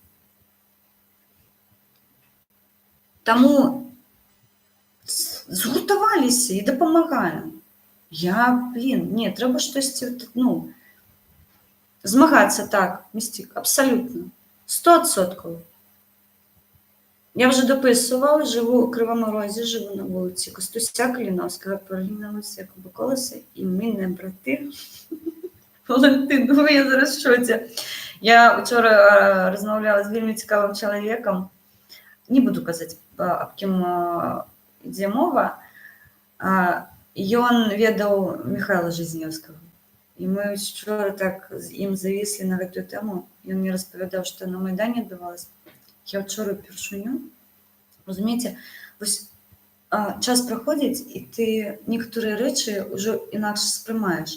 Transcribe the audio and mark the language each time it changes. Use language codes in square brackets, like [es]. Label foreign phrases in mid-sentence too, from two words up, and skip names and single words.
[be] Таму згуртаваліся і дапамагаем. Не, трэба штосьці, ну, змагацца так, Містік, абсалютна, 100%. [uk] Я вже дописувала, живу у Кривому Розі, живу на вулиці Костуся Каліновського, паралельно вулиці Якуба Колеса, і ми не брати. Валентин, ну я зараз в шоці. Я вчора розмовляла з вельми цікавим чоловіком, не буду казати, [be] аб ким ідзе мова, ён ведаў Михайла Жизневского. І мы вчора так з ім завіслі на гэтую тэму. Ён мне распавядаў, што на Майдане адбывалася. Я ўчора упершыню, разумееце, вось час праходзіць, і ты некаторыя рэчы ўжо інакш спрымаеш.